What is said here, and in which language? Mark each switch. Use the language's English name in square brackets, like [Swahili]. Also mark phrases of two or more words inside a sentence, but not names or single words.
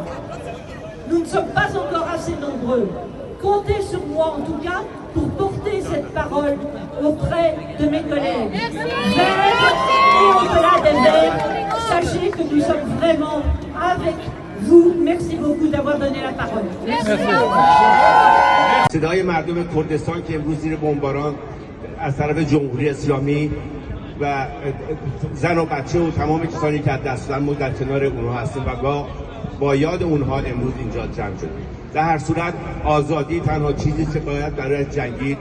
[French] Nous ne sommes pas encore assez nombreux. Comptez sur moi en tout cas pour porter cette parole auprès de mes collègues. Verts et au-delà des verts, sachez que nous sommes vraiment avec vous. Merci beaucoup d'avoir donné la parole. [Persian] صدای مردم کردستان که امروز زیر بمباران از طرف جمهوری اسلامی و زن و بچه و تمام کسانی که از دست دادن ما در کنار اونها هستیم و با یاد اونها امروز اینجا جمع شدیم. در هر صورت آزادی تنها چیزی که باید برای جنگید.